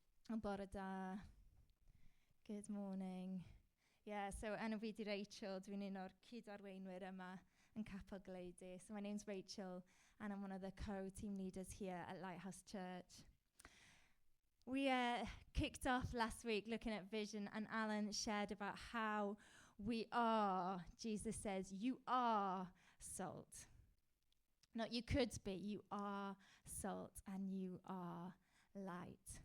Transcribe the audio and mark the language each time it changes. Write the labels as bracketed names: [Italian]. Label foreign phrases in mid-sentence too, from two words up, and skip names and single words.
[Welsh] Bore da. [English] Good morning. Yeah, so [Welsh] enw fi di Rachel, dwi'n un o'r cyd-arweinwyr yma yn Capel Weledigaeth. [English] So my name's Rachel and I'm one of the co-team leaders here at Lighthouse Church. We kicked off last week looking at vision, and Alan shared about how we are, Jesus says, you are salt. Not you could be, you are salt and you are light.